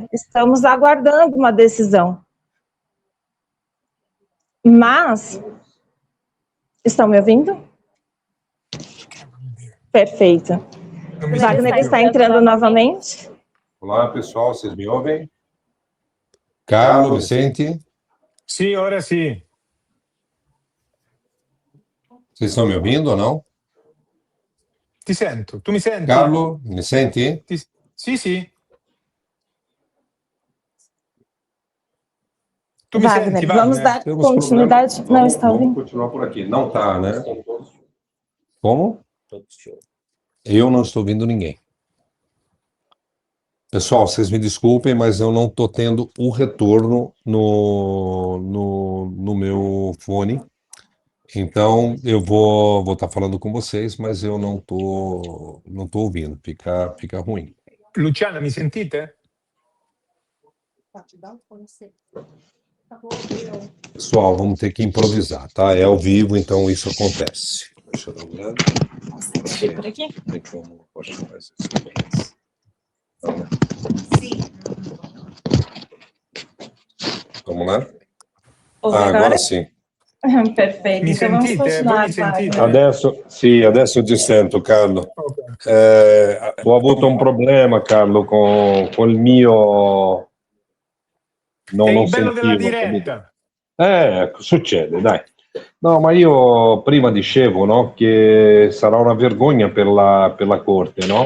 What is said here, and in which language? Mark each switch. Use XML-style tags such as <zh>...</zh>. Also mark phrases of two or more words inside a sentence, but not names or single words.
<pt>Estamos aguardando uma decisão. Mas, estão me ouvindo? Perfeito. Wagner está entrando novamente. Olá, pessoal, vocês me ouvem?</pt> <it>Carlo, mi senti? Sì, ora sì.</it> <pt>Vocês estão me ouvindo ou não?</pt> <it>Ti sento. Tu mi senti? Carlo, mi senti? Sì, sì. Tu mi Wagner, senti,</it> <pt>vamos</pt> <it>Wagner?</it> <pt>dar Temos continuidade. problema. Não está Vamos ouvindo. continuar por aqui. Não tá, né? Como? Eu não estou ouvindo ninguém. Pessoal, vocês me desculpem, mas eu não estou tendo o retorno no meu fone. Então, eu vou estar falando com vocês, mas eu não tô ouvindo. Fica ruim.</pt> <it>Luciana, mi sentite?</it> <pt>Pessoal, vamos ter que improvisar, tá? É ao vivo, então isso acontece. Deixa eu dar uma olhada. Deixa por aqui. Tem como pode chamar esses clientes. Não, né? Vamos lá? Ouve Ah, agora? agora sim. Perfeito.</pt> <it>Mi</it> <pt>Então vamos</pt> <it>sentite? Voi</it> <pt>continuar,</pt> <it>mi sentite? Wagner. Adesso ti sento, Carlo. Ok. Ho avuto un problema, Carlo, con il mio... È non il bello della sentivo, capito? diretta. Succede, dai. No, ma io prima dicevo, no, che sarà una vergogna per la Corte, no?</it>